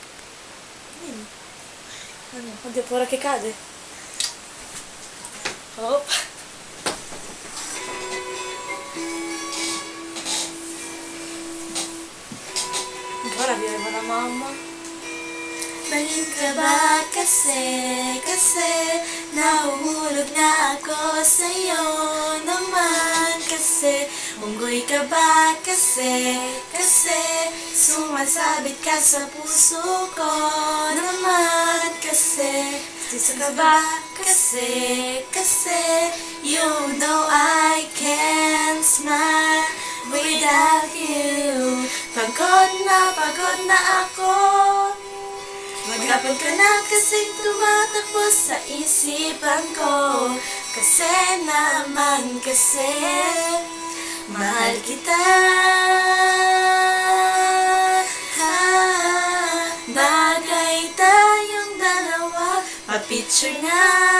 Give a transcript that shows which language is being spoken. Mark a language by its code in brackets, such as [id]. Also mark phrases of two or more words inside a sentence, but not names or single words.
[it] Vieni. Oddio, paura che cade. Oh. Ancora viene la mamma. [tl] Bangin ka ba kasi nahuhulog na ako sa'yo naman kasi unggoy ka ba kasi sumasabit ka sa puso ko naman kasi gusto ka ba kasi [en] you know I can't smile without you. [tl] Pagod na ako. Maghapon ka na kasing tumatakbo sa isipan ko. Kasi naman kasi mahal kita. Bagay tayong dalawa, pa-picture nga.